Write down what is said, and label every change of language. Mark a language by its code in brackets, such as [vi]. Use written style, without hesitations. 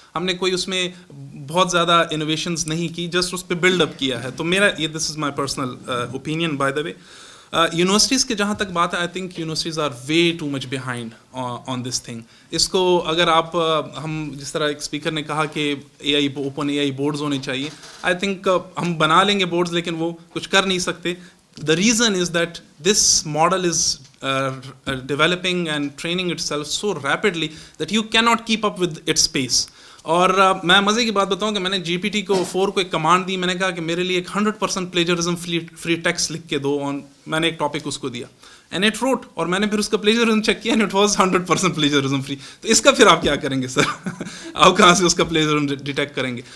[hi] हमने कोई उसमें बहुत ज़्यादा इनोवेशंस नहीं की, जस्ट उस पर बिल्डअप किया है. तो मेरा ये [en] This is my personal opinion by the way. [hi] Universities के जहाँ तक बात है, [en] I think universities are way too much behind on this thing. [hi] इसको अगर आप हम जिस तरह एक स्पीकर ने कहा कि AI ओपन AI बोर्ड्स होने चाहिए, [en] I think [hi] हम बना लेंगे बोर्ड्स लेकिन वो कुछ कर नहीं सकते. [en] The reason is that this model is developing and training itself so rapidly that you cannot keep up with its pace. [hi] और मैं मज़े की बात बताऊं कि मैंने GPT को 4 को एक कमांड दी, मैंने कहा कि मेरे लिए एक 100% प्लेजरिज्म फ्री टेक्स्ट लिख के दो, और मैंने एक टॉपिक उसको दिया [en] and it wrote, [hi] और मैंने फिर उसका प्लेजरिज्म चेक किया [en] And it was 100% plagiarism free. [hi] तो इसका फिर आप क्या करेंगे सर? आप कहाँ से उसका प्लेजरिज्म डिटेक्ट करेंगे?